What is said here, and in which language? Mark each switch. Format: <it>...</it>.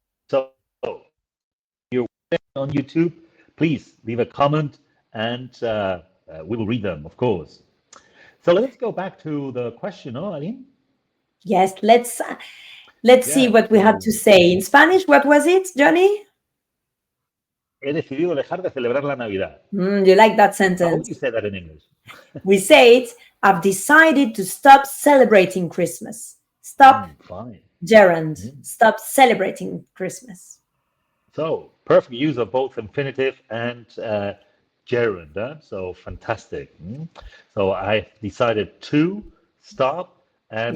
<en>So you're on YouTube, please leave a comment and we will read them, of course. So let's go back to the question, no, Aline? Yes, let's see Yeah, what we had so to say. In Spanish, what was it, Johnny?</en> <es>he decidido dejar de celebrar la Navidad.</es> <en>You like that How would sentence? you say that in English? We say it, I've decided to stop celebrating Christmas. Stop Fine. Gerund, stop celebrating Christmas. So perfect use of both infinitive and gerund. So fantastic. So I decided to stop, and</en>